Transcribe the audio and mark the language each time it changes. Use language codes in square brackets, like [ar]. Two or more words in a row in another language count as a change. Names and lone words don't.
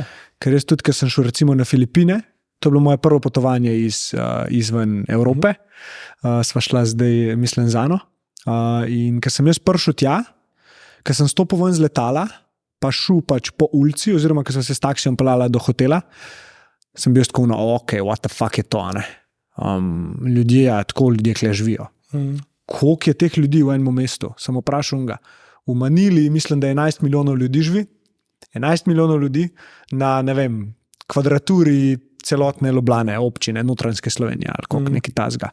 [sl] Ker jaz tudi, ko sem šel recimo na Filipine, to je bilo moje prvo potovanje izven Evrope, sva šla zdaj, mislim, z Ano. In ko sem jaz prišel tja, ko sem stopil ven z letala, pa šel pač po ulici, oziroma ko sem se s taksijem pelala do hotela, sem bil tako, [en] ok, what the fuck [sl] je to, ne? Tako ljudje tukaj živijo. Koliko je teh ljudi v enem mestu? Sem vprašal ga. V Manili mislim, da 11 milijonov ljudi živi. 11 milijonov ljudi na, ne vem, kvadraturi celotne Ljubljane, občine, Notranjske Slovenije ali koliko nekaj tazga.